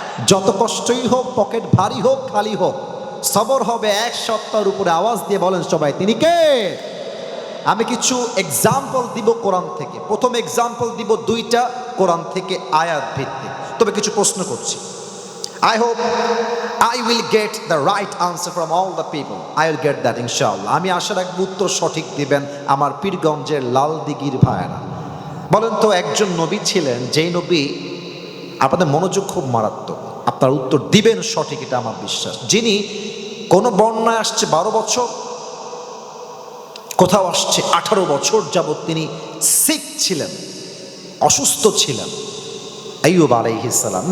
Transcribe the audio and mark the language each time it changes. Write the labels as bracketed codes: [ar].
[bn] যত কষ্টই হোক, পকেট ভারী হোক খালি হোক, সবর হবে এক সপ্তাহের উপরে। আওয়াজ দিয়ে বলেন সবাই, তিনি কে? আমি কিছু এক্সাম্পল দিব কোরআন থেকে। প্রথম এক্সাম্পল দিব দুইটা কোরআন থেকে আয়াত ভিত্তিক, তবে কিছু প্রশ্ন করছি। [en] I hope I will get the right answer from all the people. I will get that inshallah. [bn] আমি আশা রাখবো উত্তর সঠিক দিবেন আমার পীরগঞ্জের লাল দিঘির ভাইয়েরা। বলেন তো, একজন নবী ছিলেন, যেই নবী, আপনাদের মনোযোগ খুব মারাত্মক, আপনার উত্তর দিবেন সঠিক, এটা আমার বিশ্বাস, যিনি কোন বন্যায় আসছে 12 বছর, কোথাও আসছে 18 বছর যাবত তিনি সিক ছিলেন, অসুস্থ ছিলেন, আইয়ুব আলাইহিস সালাম।